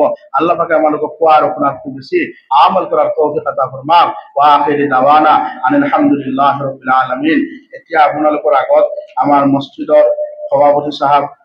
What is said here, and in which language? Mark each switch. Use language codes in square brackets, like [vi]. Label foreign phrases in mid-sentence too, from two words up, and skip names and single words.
[as] আল্লাহ পাকে আমালোকক কোৱা আৰু শুনাৰ খুব বেছি আমল কৰাৰ তৌফিক আতা ফৰমাওক। [ar] وآخر دعوانا أن الحمد لله رب العالمين. [as] এতিয়া আপোনালোকৰ আগত আমাৰ মছজিদৰ সভাপতি সাহেব